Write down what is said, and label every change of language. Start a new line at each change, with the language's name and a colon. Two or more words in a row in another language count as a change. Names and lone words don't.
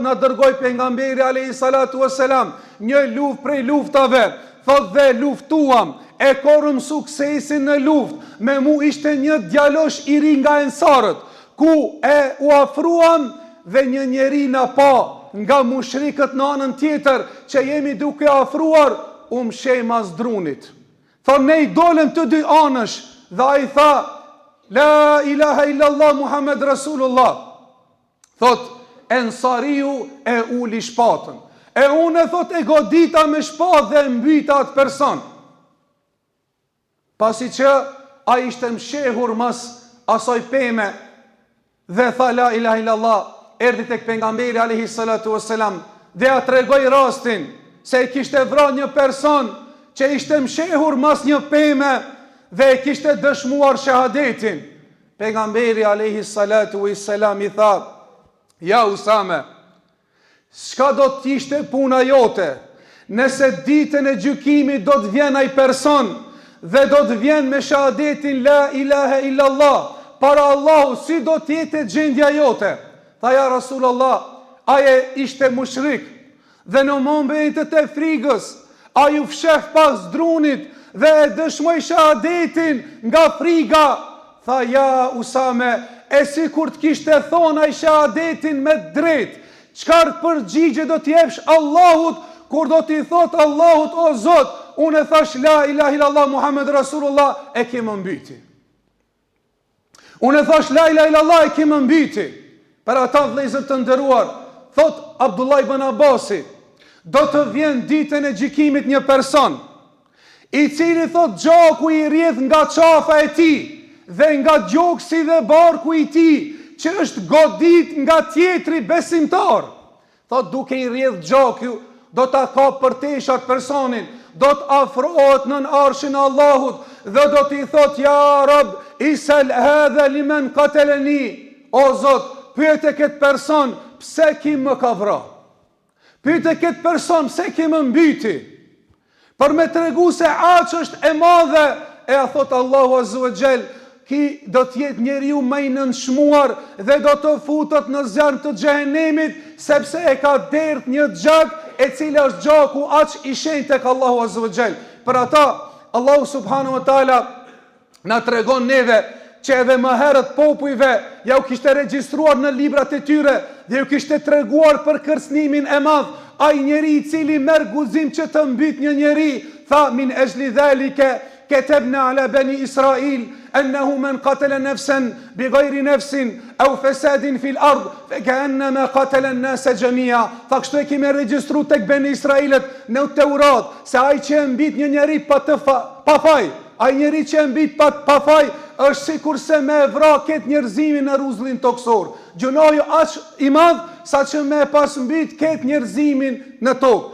Albanian: na dërgoi pejgamberi
Arabic: عليه الصلاة والسلام
Albanian: një luftë prej luftave, thot dhe luftuam, e korëm suksesin në luftë, me mu ishte një djalosh i ri nga ensarët, ku e u afruam dhe një njeri na pa nga mushrikët në anën tjetër, që jemi duke afruar, mshej mas drunit. Thot ne i dolem të dy anësh, dhe a i tha:
Arabic: "لا إله إلا الله محمد رسول الله."
Albanian: Thot ensariu e uli shpatën, e unë thot e godita me shpatë dhe mbyta atë person. Pasi që a ishte mshehur mas asoj peme dhe tha
Arabic: لا إله إلا الله,
Albanian: erdhi tek pejgamberi
Arabic: عليه الصلاة والسلام
Albanian: dhe ja tregoi rastin se e kishte vrarë një person që ishte mshehur mas një peme dhe e kishte dëshmuar shahadetin. Pejgamberi
Arabic: عليه الصلاة والسلام
Albanian: i tha: "Ja Usame, çka do të ishte puna jote nëse ditën e gjykimit do të vjen ai person dhe do të vjen me shahadetin
Arabic: لا إله إلا الله
Albanian: para Allahu, si do të jetë gjendja jote?" Tha: "Ja Rasulullah, aje ishte mushrik dhe në momentet e frigës a ju fshef pas drunit dhe e dëshmoj shahadetin nga friga." Tha: "Ja Usame, e si kur të kishte thonë ai shahadetin me drejt, çfarë përgjigje do t'i jepsh Allahut kur do t'i thot Allahut: o Zot, unë e thash
Arabic: لا إله إلا الله محمد رسول الله,
Albanian: e ke më mbyti. Unë e thash
Arabic: لا إله إلا الله,
Albanian: e ke më mbyti." Për ata vëllezër të nderuar, thot Abdullah ibn Abbasi, do të vjen ditën e gjykimit një person i cili thot gjaku i rrjedh nga qafa e tij dhe nga gjoksi dhe barku i tij, që është godit nga tjetri besimtar. Thot duke i rrjedh gjaku, do ta ka për teshat personin, do të afrohet nën arshin e Allahut dhe do t'i thot: "Ja Rab,
Arabic: سل هذا لمن قتلني."
Albanian: O Zot, pyete këtë person pse ki më ka vrarë. Pyete këtë person pse ki më mbyti. Për me tregu se aq është e madhe, e a thot Allahu
Arabic: عز وجل:
Albanian: "Ki do t'jetë njeriu më i nënshmuar dhe do të futet në zjarr të xhehenemit, sepse e ka derdh një gjak e cila është gjaku aq i shenjtë tek Allahu
Arabic: عز وجل."
Albanian: Për ata Allahu
Arabic: سبحانه وتعالى
Albanian: na tregon neve që edhe më herët popujve ja u kishte regjistruar në librat e tyre dhe ju kishte treguar për kërcënimin e madh. Ai njeri i cili merr guzim që të mbyt një njeri, tha:
Arabic: "من أجل ذلك كتبنا على بني إسرائيل أنه من قتل نفسا بغير نفس أو فساد في الأرض فكأنما قتل الناس جميعا."
Albanian: Tha: "Kështu e kemi regjistruar tek bani Israilet në Teurat se ai që e mbit një njeri pa faj, ai njeri që e mbit pa faj është sikur se me vra këtë njerëzimin në ruzllin toksor. Gjunoju aq i madh sa që me pas mbit këtë njerëzimin në tokë."